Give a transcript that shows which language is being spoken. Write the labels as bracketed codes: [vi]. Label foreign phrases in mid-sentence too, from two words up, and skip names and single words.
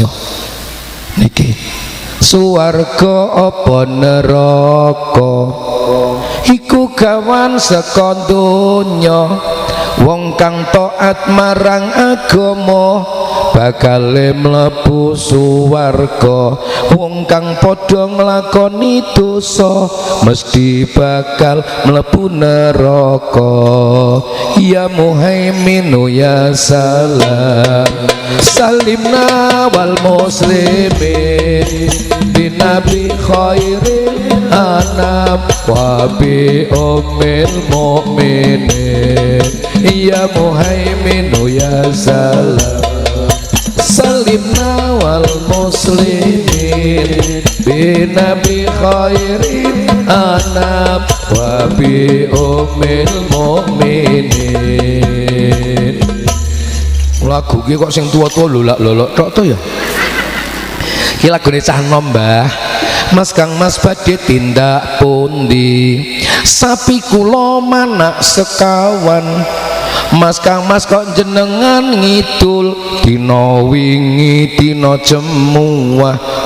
[jv] Niki swarga apa neraka iku gawan saka donya. Wong kang taat marang agama bakal mlebu swarga. Wong kang padha nglakoni dosa mesti bakal mlebu neraka. [ar] يا مهيمن يا سلام سلّمنا والمسلمين بالنبي خير الأنام وبأم المؤمنين. يا مهيمن يا سلام سلّمنا والمسلمين بالنبي خير الأنام وبأم المؤمنين. [jv] Lagu ki kok sing tua-tua lolak-lolok tok to ya. Ki lagune cah nom Mbah. Mas Kang Mas badhe tindak pundi? Sapi kula manak sekawan. Mas Kang Mas kok jenengan ngidul dina wingi dina jemuah.